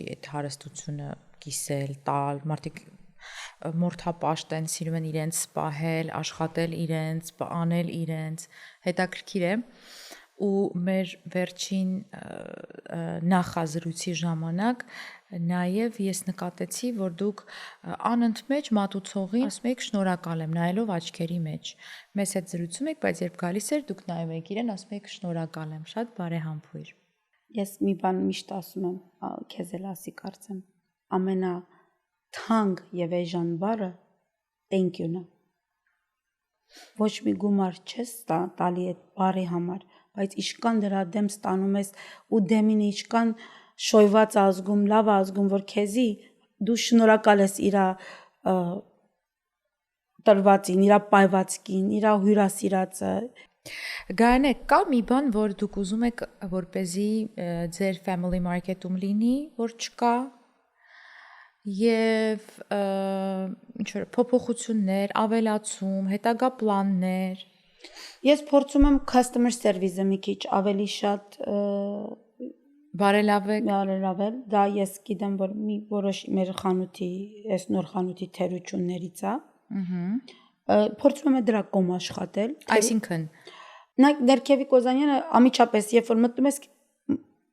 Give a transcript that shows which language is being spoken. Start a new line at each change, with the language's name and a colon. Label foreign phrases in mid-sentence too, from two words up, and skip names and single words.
Armenian: այդ հարստությունը կիսել, տալ, մարդիկ մորթապաշտ են, սիրում են իրենց սպահել, աշխատել իրենց, անել իրենց, հետաքրքիր է ու մեր վերջին նախազրույցի ժամանակ նաև ես նկատեցի, որ դուք անընդմեջ մատուցողին ասում եք շնորհակալ եմ, նայելով աչքերի մեջ։ Մեզ հետ զրուցում եք, բայց երբ գալիս էր դուք նայում եք իրեն, ասում եք շնորհակալ եմ, շատ բարեհամբույր։ Ես մի բան միշտ ասում եմ, քեզ էլ ասի կարծեմ, ամենա թանկ եւ էժան բառը
English: thank you-
Armenian: ն է։ Ոչ մի գումար չես տալի այդ բառի համար, բայց իշքան դրա դեմ ստանում ես ու դեմին իշքան շոյված ազգում, լավ ազգում, որ քեզի դու շնորհակալ ես իր տրվածին, իր պայվածքին, իր հյուրասիրածը։ Գայանե, կա մի բան, որ դուք ուզում եք, որպեսզի ձեր
English: family market-
Armenian: ում լինի, որ չկա եւ ինչ որ փոփոխություններ, ավելացում, հետագա պլաններ։ Ես փորձում եմ
English: customer service-
Armenian: ը մի քիչ ավելի շատ բարելավել, դա ես գիտեմ, որ մի որոշ մեր խանութի, այս նոր խանութի թերություններից է։ Փորձում եմ դրա կողմ աշխատել։ Այսինքն Ներքևի Կոզանյանը ամիջապես երբ որ մտնում ես